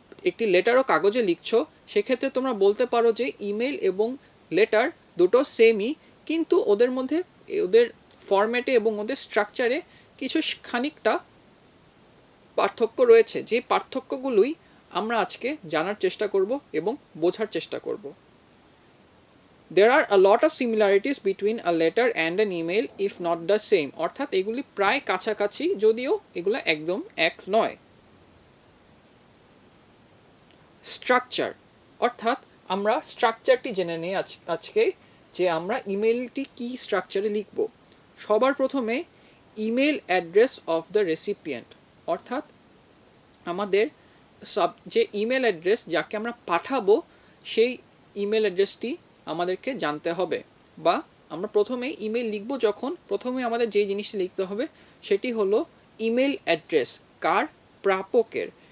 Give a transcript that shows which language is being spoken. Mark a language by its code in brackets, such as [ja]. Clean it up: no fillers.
[bn] একটি লেটারও কাগজে লিখছো, সেক্ষেত্রে তোমরা বলতে পারো যে ইমেল এবং লেটার দুটো সেমই, কিন্তু ওদের মধ্যে ওদের ফরম্যাটে এবং ওদের স্ট্রাকচারে কিছু খানিকটা পার্থক্য রয়েছে, যে পার্থক্যগুলোই আমরা আজকে জানার চেষ্টা করব এবং বোঝার চেষ্টা করব। [en] There are a lot of similarities between a letter and an email if not the same, [bn] অর্থাৎ এগুলি প্রায় কাছাকাছি যদিও এগুলো একদম এক নয়। স্ট্রাকচার, অর্থাৎ আমরা স্ট্রাকচারটি জেনে নিই আজকে, যে আমরা ইমেলটি কি স্ট্রাকচারে লিখব। সবার প্রথমে [en] email address of the recipient, [bn] অর্থাৎ আমাদের যে ইমেল অ্যাড্রেস যাকে আমরা পাঠাবো সেই ইমেল অ্যাড্রেসটি আমাদেরকে জানতে হবে, বা আমরা প্রথমে ইমেল লিখব যখন প্রথমে আমাদের যেই জিনিসটি লিখতে হবে সেটি হলো ইমেল অ্যাড্রেস। কার? প্রাপকের।